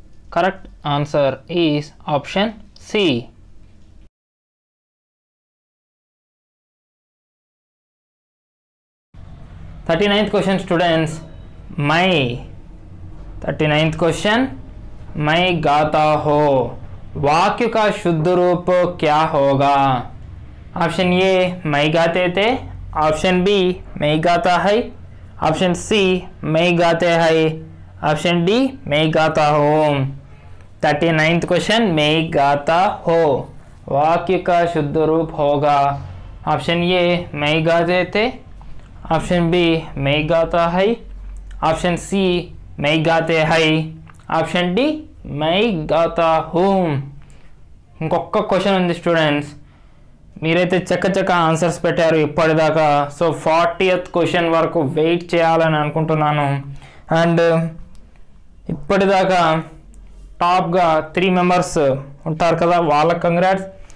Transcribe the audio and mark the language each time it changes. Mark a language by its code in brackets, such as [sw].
[en] Correct answer is option C. Thirty-ninth question, students. [hi] मैं 39th question, मैं गाता हो, वाक्य का शुद्ध रूप क्या होगा? ऑप्शन ए मैं गाते थे, ऑप्शन बी मैं गाता है, ऑप्शन सी मैं गाते हैं, ऑप्शन डी मैं गाता हूँ। 39th क्वेश्चन, मैं गाता हो, वाक्य का शुद्ध रूप होगा। ऑप्शन ए मैं गाते थे, ऑप्शन बी मैं गाता है, ऑप्शन सी मैं गाते हैं, ఆప్షన్ డి మై గాతా హూమ్. [te] ఇంకొక క్వశ్చన్ ఉంది స్టూడెంట్స్, మీరైతే చక్క ఆన్సర్స్ పెట్టారు ఇప్పటిదాకా. సో 40th క్వశ్చన్ వరకు వెయిట్ చేయాలని అనుకుంటున్నాను. అండ్ ఇప్పటిదాకా టాప్గా 3 మెంబర్స్ ఉంటారు కదా, వాళ్ళకి కంగ్రాట్స్.